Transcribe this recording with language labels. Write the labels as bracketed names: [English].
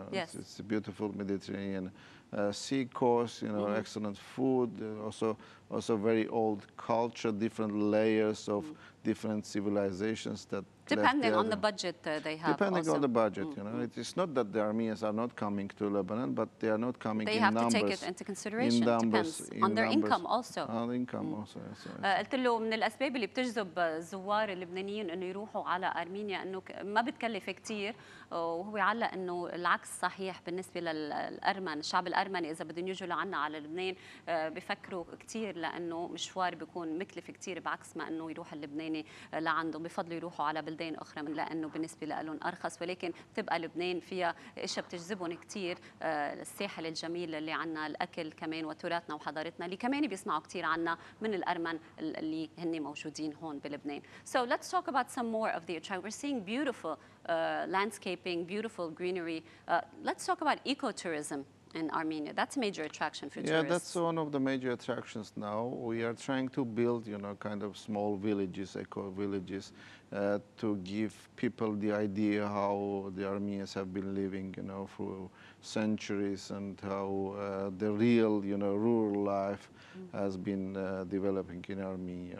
[English] It's a beautiful Mediterranean sea coast, excellent food, also very old culture, different layers of different civilizations that depending on the budget they have. Depending on the budget, It is not that the Armenians are not coming to Lebanon, but they are not coming in numbers. They have to take it into consideration. It depends on their income also. On income also, yes. [Arabic] قلت له من الأسباب اللي بتجذب الزوار اللبنانيين إنه يروحوا على أرمينيا إنه ما بتكلف كتير، وهو علق إنه العكس صحيح بالنسبة للأرمن، الشعب الأرمني إذا بدهم يجوا لعنا على لبنان بفكروا كتير لأنه مشوار بيكون مكلف كتير، بعكس ما إنه يروح اللبناني لعنده بفضلوا يروحوا على بلدان أخرى لأنه بالنسبة لهم أرخص، ولكن تبقى لبنان فيها أشياء بتجذبهم كتير، الساحل الجميل اللي عنا، الأكل كمان وتراثنا وحضارتنا اللي كمان بيسمعوا كتير عنا من الأرمن اللي هن موجودين هون بلبنان. [English] So let's talk about some more of the attraction. We're seeing beautiful landscaping, beautiful greenery. Let's talk about ecotourism in Armenia. That's a major attraction for tourists. Yeah, that's one of the major attractions now. We are trying to build, kind of small villages, eco-villages, to give people the idea how the Armenians have been living, for centuries, and how the real, rural life has been developing in Armenia.